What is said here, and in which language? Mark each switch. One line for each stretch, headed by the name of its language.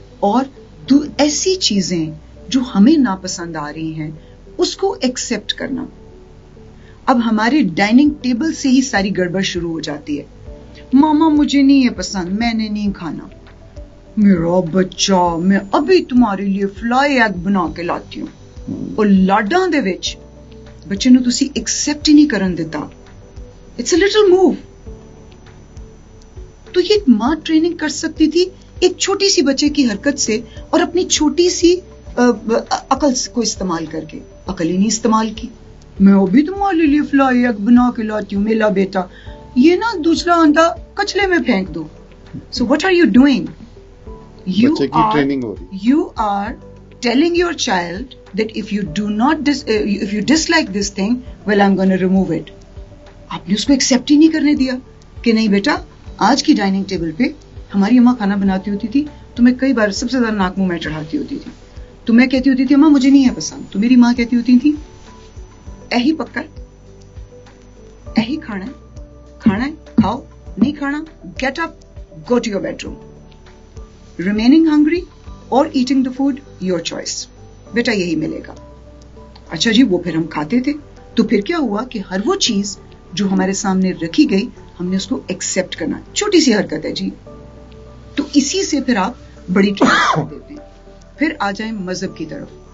Urdu: اور ایسی چیزیں جو ہمیں ناپسند آ رہی ہیں اس کو ایکسیپٹ کرنا. اب ہمارے ڈائننگ ٹیبل سے ہی ساری گڑبڑ شروع ہو جاتی ہے. ماما مجھے نہیں ہے پسند, میں نے نہیں کھانا. میرا بچہ, میں ابھی تمہارے لیے فلائی ایگ بنا کے لاتی ہوں.
Punjabi: اور لاڈاں دے وچ بچے نو تسی ایکسپٹ ہی نہیں کرن دیتا.
English: It's a little move.
Urdu: تو یہ ماں ٹریننگ کر سکتی تھی ایک چھوٹی سی بچے کی حرکت سے اور اپنی چھوٹی سی عقل کو استعمال کر کے. عقل ہی نہیں استعمال کی. میں ابھی تمہارے لیے فلائی ایگ بنا کے لاتی ہوں. میلا بیٹا یہ نا دوسرا انڈا کچلے میں پھینک دو.
English: So what are you doing? You are telling your child that if you dislike this thing, well, I'm going to remove it.
Urdu: آپ نے اس کو ایکسپٹ ہی نہیں کرنے دیا کہ نہیں بیٹا, آج کی ڈائننگ ٹیبل پہ ہماری اماں کھانا بناتی ہوتی تھی تو میں کئی بار سب سے زیادہ ناک منہ میں چڑھاتی ہوتی تھی. تو میں کہتی ہوتی تھی اماں مجھے نہیں ہے پسند, تو میری ماں کہتی ہوتی تھی ایہی پکا ہے, ایہی کھانا ہے کھاؤ, نہیں کھانا
English: Get up, go to your bedroom. Remaining hungry or eating the food, your choice.
Urdu: بیٹا یہی ملے گا. اچھا جی, وہ پھر ہم کھاتے تھے. تو پھر کیا ہوا کہ ہر وہ چیز جو ہمارے سامنے رکھی گئی ہم نے اس کو ایکسپٹ کرنا. چھوٹی سی حرکت ہے جی. تو اسی سے پھر آپ بڑی ٹریننگ کر دیتے ہیں. پھر آ جائیں مذہب کی طرف.